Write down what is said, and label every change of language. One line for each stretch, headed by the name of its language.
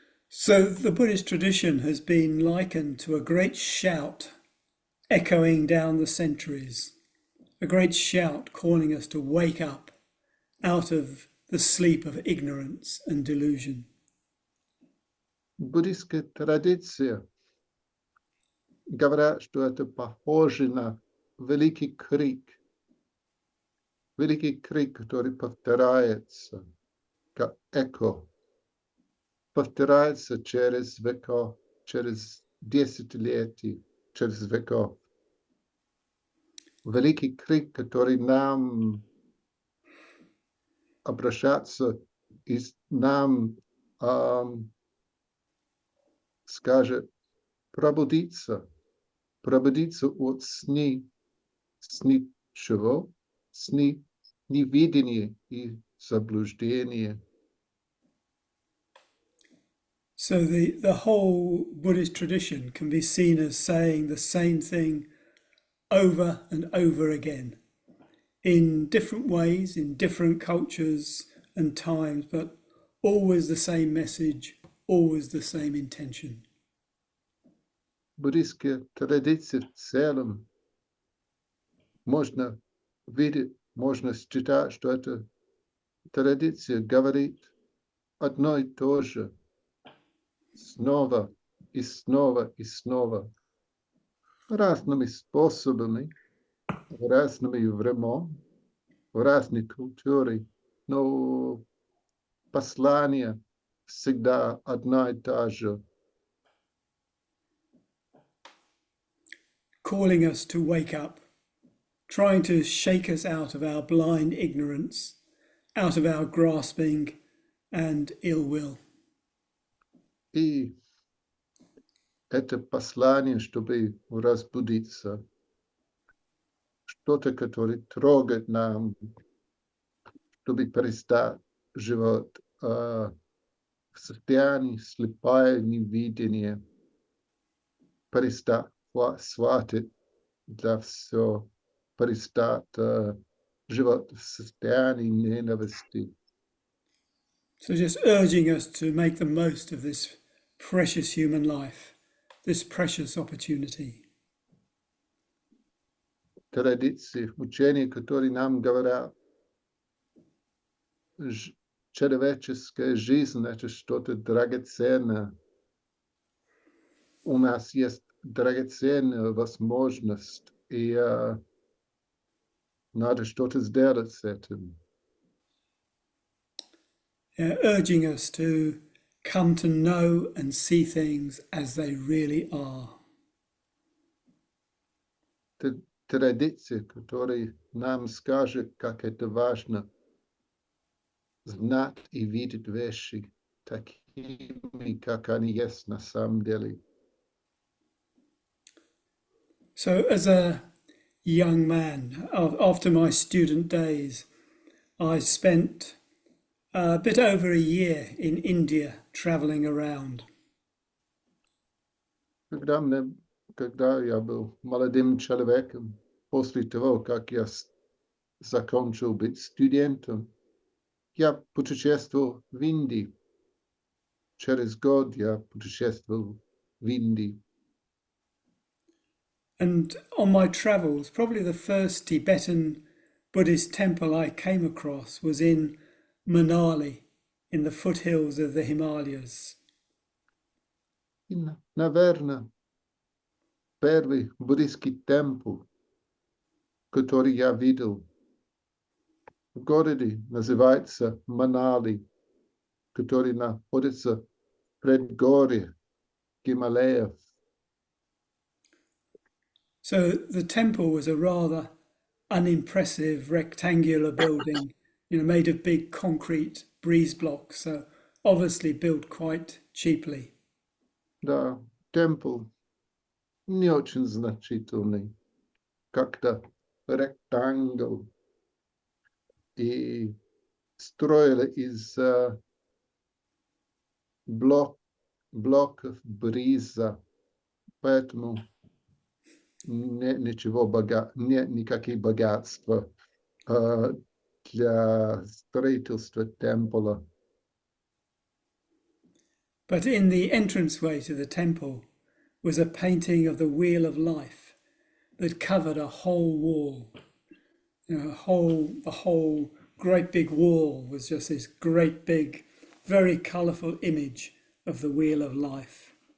English: So the Buddhist tradition has been likened to a great shout echoing down the centuries, a great shout calling us to wake up out of the sleep of ignorance and delusion.
Russian: Буддийская традиция говорят, что это похоже на великий крик, который повторяется, как эхо, повторяется через веков, через десятилетия, через веков. Великий крик, который нам обращаться и нам скажет пробудиться от сны чего? Сны невидения и заблуждения.
English: So the whole Buddhist tradition can be seen as saying the same thing over and over again in different ways, in different cultures and times, but always the same message, always the same intention.
Russian: Буддийская традиция в целом можно видеть, можно считать, что эта традиция говорит одно и то же снова и снова и снова, разными способами, разными временами, в разной культуре, но послание всегда одна и та же.
English: Calling us to wake up, trying to shake us out of our blind ignorance, out of our grasping and ill will.
Russian: И это послание, чтобы разбудиться, что-то, которое трогает нам, чтобы перестать живот в состоянии слепое невидение, перестать схватить для все, перестать живот в состоянии ненависти.
English: So just urging us to make the most of this precious human life, this precious opportunity.
Russian: Традиции, учения, которые нам говорят, человеческая жизнь – это что-то драгоценное. У нас есть драгоценная возможность, и надо что-то сделать с этим.
English: Urging us to come to know and see things as they really are.
Russian: Традиция, которая нам скажет, как это важно знать и видеть вещи такими, как они есть на самом деле.
English: So as a young man, after my student days, I spent a bit over a year in India traveling around.
Russian: Когда я был молодым человеком, после того, как я закончил быть студентом, я путешествовал в Индии. Через год я путешествовал в Индии.
English: And on my travels, probably the first Tibetan Buddhist temple I came across was in Manali, in the foothills of the Himalayas.
Russian: И, наверное, первый буддийский темпл, который я видел в городе, называется Манали, который находится в предгорье Гималаев.
English: So the temple was a rather unimpressive rectangular building, made of big concrete breeze blocks, so obviously built quite cheaply.
Russian: Да, темпл не очень значительный, как-то ректангл, и строили из блоков бриза, поэтому нет нет никаких богатства для строительства темпла.
English: But in the entranceway to the temple was a painting of the Wheel of Life that covered a whole wall. The whole great big wall was just this great big, very colourful image of the Wheel of Life.